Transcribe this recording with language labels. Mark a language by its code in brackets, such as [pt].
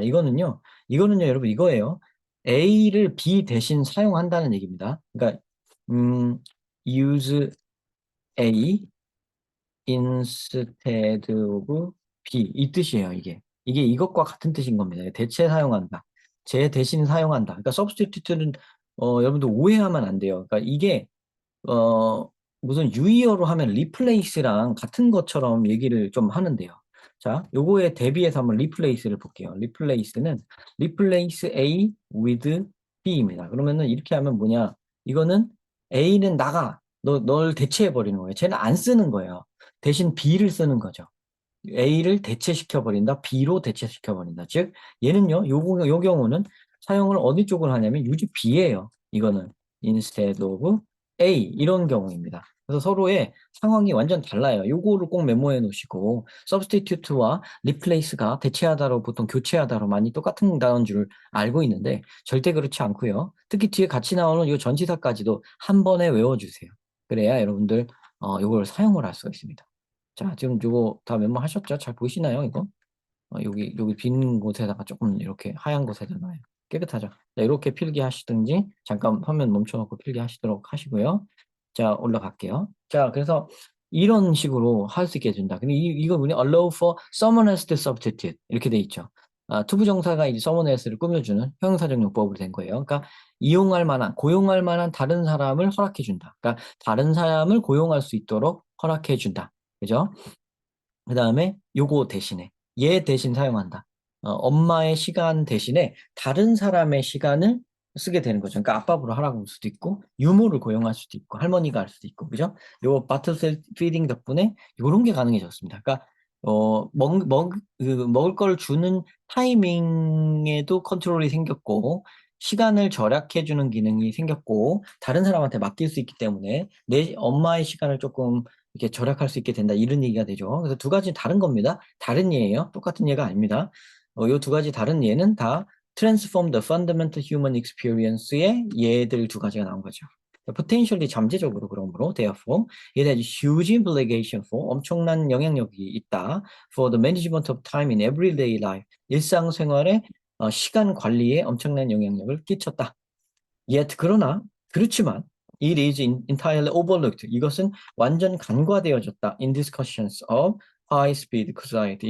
[ko] 이거는요 여러분 이거예요. A를 B 대신 사용한다는 얘기입니다. 그러니까 [en] use A instead of B [ko] 이 뜻이에요. 이게 이것과 같은 뜻인 겁니다. 대체 사용한다. 제 대신 사용한다. 그러니까 substitute는 여러분들 오해하면 안 돼요. 그러니까 이게 어, 무슨 유의어로 하면 replace랑 같은 것처럼 얘기를 좀 하는데요. 자, 요거에 대비해서 한번 replace를 볼게요. [en] replace는 replace A with B입니다. [ko] 그러면은 이렇게 하면 뭐냐? 이거는 A는 나가. 널 대체해 버리는 거예요. 쟤는 안 쓰는 거예요. 대신 B를 쓰는 거죠. A를 대체시켜 버린다. B로 대체시켜 버린다. 즉 얘는요. 요 경우는 사용을 어디 쪽을 하냐면 유지 B예요. 이거는 [en] instead of A [ko] 이런 경우입니다. 그래서 서로의 상황이 완전 달라요. 요거를 꼭 메모해 놓으시고 substitute와 replace가 대체하다로 보통 교체하다로 많이 똑같은 단어인 줄 알고 있는데 절대 그렇지 않고요. 특히 뒤에 같이 나오는 요 전치사까지도 한 번에 외워주세요. 그래야 여러분들 요걸 사용을 할 수가 있습니다. 자, 지금 요거 다 메모하셨죠? 잘 보이시나요, 이거? 여기 빈 곳에다가 조금 이렇게 하얀 곳에다가 깨끗하죠? 자, 이렇게 필기하시든지 잠깐 화면 멈춰놓고 필기하시도록 하시고요. 자, 올라갈게요. 자, 그래서 이런 식으로 할 수 있게 된다. 근데 이거 뭐냐? [en] allow for someone else to substitute [ko] 이렇게 돼 있죠. 투부정사가 이제 someone else를 꾸며주는 형용사적 용법으로 된 거예요. 그러니까 고용할 만한 다른 사람을 허락해 준다. 그러니까 다른 사람을 고용할 수 있도록 허락해 준다. 그죠? 그 다음에 요거 대신에 얘 대신 사용한다. 엄마의 시간 대신에 다른 사람의 시간을 쓰게 되는 거죠. 그러니까 아빠로 하라고 할 수도 있고 유모를 고용할 수도 있고 할머니가 할 수도 있고 그죠? 요 바틀셀 피딩 덕분에 요런 게 가능해졌습니다. 그러니까 먹을 걸 주는 타이밍에도 컨트롤이 생겼고 시간을 절약해주는 기능이 생겼고 다른 사람한테 맡길 수 있기 때문에 내 엄마의 시간을 조금 이렇게 절약할 수 있게 된다 이런 얘기가 되죠. 그래서 두 가지 다른 겁니다. 다른 예예요. 똑같은 예가 아닙니다. 이 두 가지 다른 예는 다 [en] transform the fundamental human experience [ko] 의 예들 두 가지가 나온 거죠. [en] potentially [ko] 잠재적으로 그러므로 [en] therefore it has huge implication for [ko] 엄청난 영향력이 있다 [en] for the management of time in everyday life [ko] 일상생활에 시간 관리에 엄청난 영향력을 끼쳤다. [en] Yet [ko] 그러나 그렇지만 [en] it is entirely overlooked. [ko] 이것은 완전 간과되어졌다. [en] In discussions of high speed society.